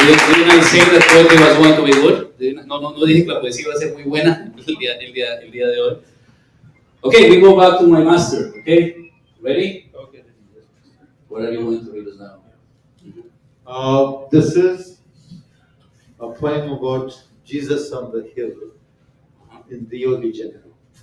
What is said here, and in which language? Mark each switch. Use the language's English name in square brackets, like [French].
[English] Didn't I say that poetry was going to be good? [Spanish] No dije que la poesía iba a ser muy buena el día de hoy. [English] Okay, we go back to my master. Okay, ready? Okay. What are you going to read us now? This is a poem about Jesus on the hill in Rio de Janeiro.